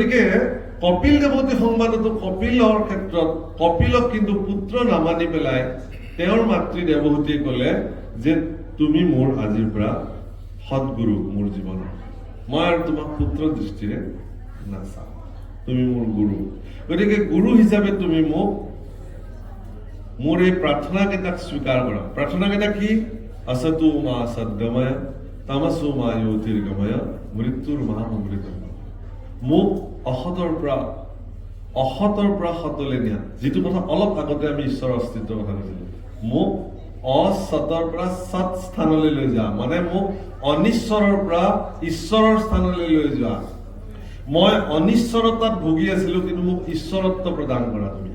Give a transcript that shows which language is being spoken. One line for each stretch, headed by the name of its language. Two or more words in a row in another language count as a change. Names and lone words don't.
Assamese: গতিকে কপিল দেৱতী সংবাদতো কপিলৰ ক্ষেত্ৰত কপিলক কিন্তু পুত্ৰ নামানি পেলাই তেওঁৰ মাতৃ দেৱহতীয়ে ক'লে যে তুমি মোৰ আজিৰ পৰা সৎগুৰু মোৰ জীৱনৰ, মই আৰু তোমাক পুত্ৰ দৃষ্টিৰে নাচাওঁ, তুমি মোৰ গুৰু। গতিকে গুৰু হিচাপে তুমি মোক মোৰ এই প্ৰাৰ্থনাকেইটাক স্বীকাৰ কৰা। প্ৰাৰ্থনাকেইটা কি?
Sanskrit: असतु मा सद्गमय तमसु मा ज्योतिर्गमय मृत्युर महामृतम।
Assamese: মোক অসতৰ পৰা সতলৈ নিয়া, যিটো কথা অলপ আগতে আমি ঈশ্বৰৰ অস্তিত্বৰ কথা কৈছিলো। মোক অসতৰ পৰা সৎ স্থানলৈ লৈ যোৱা, মানে মোক অনিশ্বৰৰ পৰা ঈশ্বৰৰ স্থানলৈ লৈ যোৱা। মই অনিশ্বৰতাত ভুগি আছিলো, কিন্তু মোক ঈশ্বৰত্ব প্ৰদান কৰা তুমি।